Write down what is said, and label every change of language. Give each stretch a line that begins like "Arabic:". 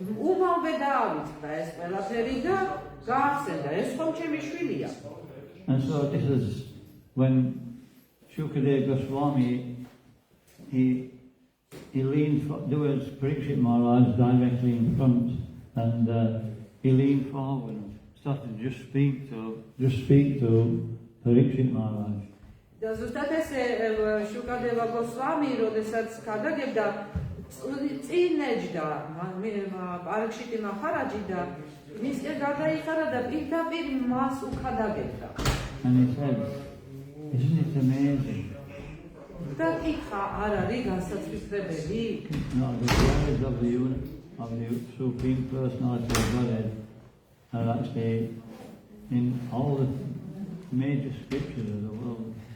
Georgian: უმალვე დაავიწყდა ეს ყველაფერი და გაახსენდა, ეს ხომ ჩემი შვილია.
English: And so this is when Shukadeva Goswami, he leaned towards Parikshit Maharaj directly in front, and he leaned forward and started to just speak to Parikshit Maharaj.
Georgian: და ზუსტად ესე შუკადევა გოსვამი, როდესაც გადაგებდა, წინეჯდა პარიქშიტი მაჰარაჯი და მისკენ გადაიხარა და პირდაპირ მას უხადაგებდა.
English: And he said, isn't it amazing?
Georgian: და კითხა, არ არის განსაცვიფრებელი?
English: The words of the Supreme Personality of Godhead are actually in all the major scriptures of the world.